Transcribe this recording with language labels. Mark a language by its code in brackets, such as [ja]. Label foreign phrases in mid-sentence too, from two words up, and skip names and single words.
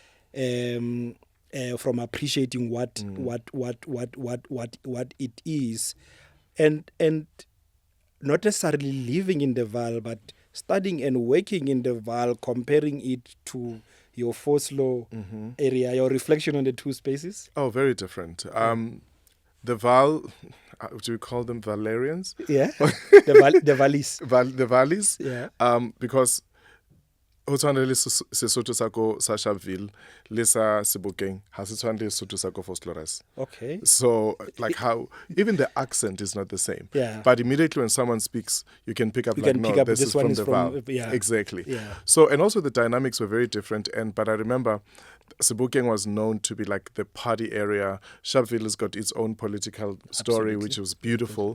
[en] From appreciating what it is, and not necessarily living in the Val, but studying and working in the Val, comparing it to your Foslo area, your reflection on the two spaces. Oh, very different. The Val, do you call them Valerians? Yeah, the Valleys. The valleys. Yeah. [st] Because ho tshwana le Sesotho sa ko sa Sharpeville le sa Sebokeng ha se tshwane le Sesotho sa ko Vosloorus. [en] Okay. So like how even the accent is not the same. Yeah. But immediately when someone speaks, you can pick up this is from the Val. Yeah. Exactly. Yeah. So, and also the dynamics were very different. But I remember Sebokeng was known to be like the party area. Sharpeville has got its own political story, which was beautiful.